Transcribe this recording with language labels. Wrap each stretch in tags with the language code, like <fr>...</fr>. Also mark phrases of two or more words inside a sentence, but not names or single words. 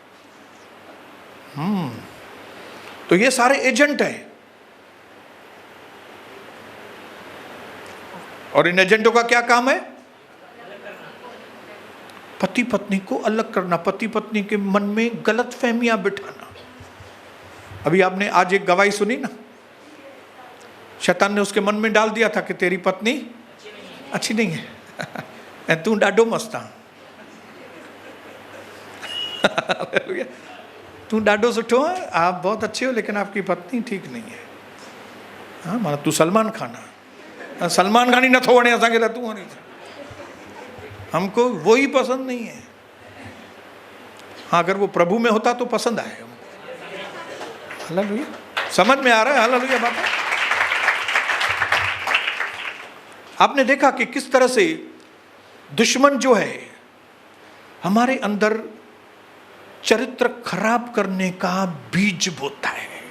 <hi>तो ये सारे एजेंट हैं, और इन एजेंटों का क्या काम है, पति पत्नी को अलग करना, पति पत्नी के मन में गलत फहमियां बिठाना। अभी आपने आज एक गवाही सुनी ना, शैतान ने उसके मन में डाल दिया था कि तेरी पत्नी अच्छी नहीं है,</hi> <sd>तू डाडो मस्त आ, तू डाडो सुठो है,</sd> <hi>आप बहुत अच्छे हो, लेकिन आपकी पत्नी ठीक नहीं है। हाँ, माना तू सलमान खान है,</hi> <sd>सलमान खान ही न थो वणे असांखे त तू वणी,</sd> <hi>हमको वही पसंद नहीं है। हाँ, अगर वो प्रभु में होता तो पसंद आए हमको। हालेलुया, समझ में आ रहा है? हालेलुया बात। आपने देखा कि किस तरह से दुश्मन जो है हमारे अंदर चरित्र खराब करने का बीज बोता है।</hi>